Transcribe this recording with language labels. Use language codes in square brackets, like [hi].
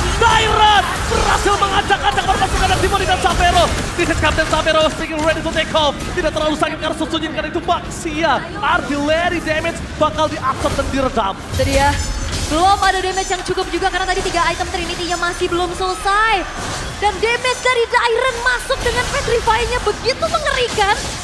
[id] Tyrant berhasil mengacak-acak perpasukan dari Timoni dan Savero. [en] This is Captain Savero speaking ready to take off. [id] Tidak terlalu sakit karena Sun Sujin karena itu Baxia. Artillery damage bakal diabsorb dan diredam. Itu dia. Belum ada damage yang cukup juga karena tadi 3 item Trinity-nya masih belum selesai. Dan damage dari Dairen masuk dengan Petrify-nya begitu mengerikan.